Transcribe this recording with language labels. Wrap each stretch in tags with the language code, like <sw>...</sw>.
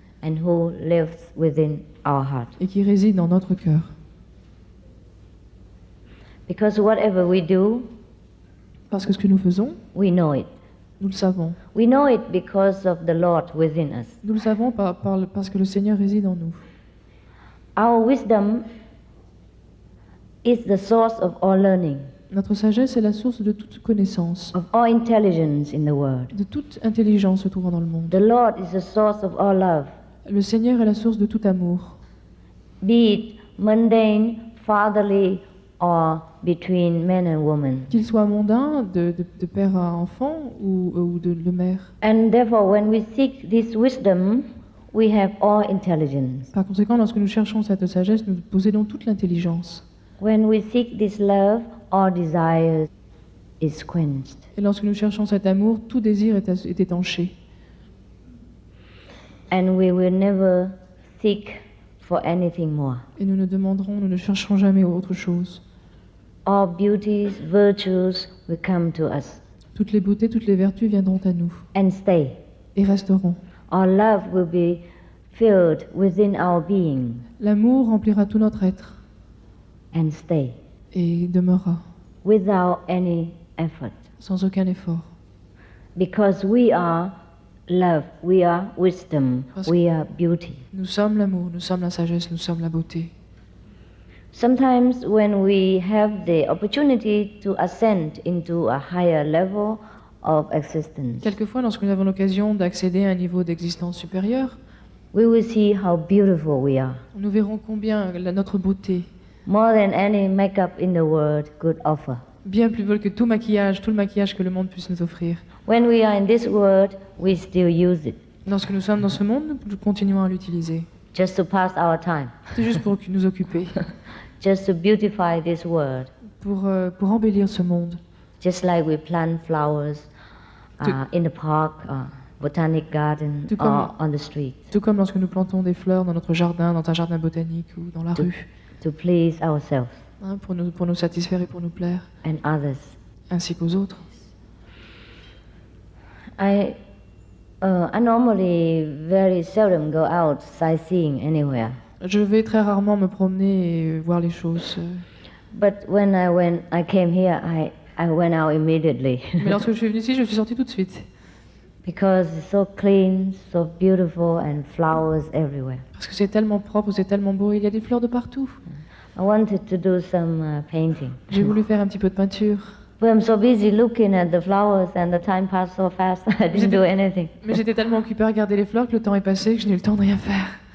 <en>And who lives within our heart.</en> <fr>Et qui réside dans notre cœur.</fr> <en>Because whatever we do,</en> <fr>parce que ce que nous faisons,</fr> <en>we know it.</en> <fr>Nous le savons.</fr> <en>We know it because of the Lord within us.</en> <fr>Nous le savons parce que le Seigneur réside en nous.</fr> <en>Our wisdom is the source of all learning.</en> <fr>Notre sagesse est la source de toute connaissance.</fr> <en>Of all intelligence in the world.</en> <fr>De toute intelligence se trouvant dans le monde.</fr> <en>The Lord is the source of all love.</en> <fr>Le Seigneur est la source de tout amour.</fr> <en>Be it mundane, fatherly, or between men and women.</en> <fr>Qu'il soit mondain, de père à enfant ou de mère.</fr> <en>And therefore, when we seek this wisdom, we have all intelligence.</en> <fr>Par conséquent, lorsque nous cherchons cette sagesse, nous possédons toute l'intelligence.</fr> <en>When we seek this love, all desire is quenched.</en> <fr>Et lorsque nous cherchons cet amour, tout désir est étanché.</fr> <en>And we will never seek for anything more.</en> <fr>Et nous ne chercherons jamais autre chose.</fr> <en>All beauties, virtues will come to us.</en> <fr>Toutes les beautés, toutes les vertus viendront à nous.</fr> <en>And stay.</en> <fr>Et resteront.</fr> <en>Our love will be filled within our being.</en> <fr>L'amour remplira tout notre être.</fr> <en>And stay.</en> <fr>Et demeurera.</fr> <en>Without any effort.</en> <fr>Sans aucun effort.</fr> <en>Because we are love, we are wisdom, we are beauty.</en> <fr>Nous sommes l'amour, nous sommes la sagesse, nous sommes la beauté.</fr> <en>Sometimes when we have the opportunity to ascend into a higher level of existence,</en> <fr>Quelquefois, lorsque nous avons l'occasion d'accéder à un niveau d'existence supérieur,</fr> <en>we will see how beautiful we are,</en> <fr>nous verrons combien notre beauté,</fr> <en>more than any makeup in the world could offer.</en> <fr>bien plus belle que tout le maquillage que le monde puisse nous offrir.</fr> <en>When we are in this world, we still use it,</en> <fr>Lorsque nous sommes dans ce monde, nous continuons à l'utiliser.</fr> <en>just to pass our time,</en> <fr>C'est juste pour nous occuper,</fr> <en>just to beautify this world,</en> <fr>pour embellir ce monde.</fr> <en>just like we plant flowers in the park, botanic garden,</en> <fr>Tout comme-</fr> <en>or on the street,</en> <fr>Tout comme lorsque nous plantons des fleurs dans notre jardin, dans un jardin botanique ou dans la rue,</fr> <en>to please ourselves</en> <fr>hein, pour nous satisfaire et pour nous plaire,</fr> <en>and others.</en> <fr>ainsi qu'aux autres.</fr> <en>I normally very seldom go out sightseeing anywhere.</en> <fr>Je vais très rarement me promener et voir les choses.</fr> <en>But when I came here, I went out immediately</en> <fr>Mais lorsque je suis venue ici, je suis sortie tout de suite.</fr> <en>because it's so clean, so beautiful, and flowers everywhere.</en> <fr>Parce que c'est tellement propre, c'est tellement beau, il y a des fleurs de partout.</fr> <en>I wanted to do some painting.</en> <fr>J'ai voulu faire un petit peu de peinture.</fr> <en>But I'm so busy looking at the flowers, and the time passed so fast. I didn't do anything.</en> <fr>Mais j'étais tellement occupée à regarder les fleurs que le temps est passé que je n'ai eu le temps de rien faire.</fr>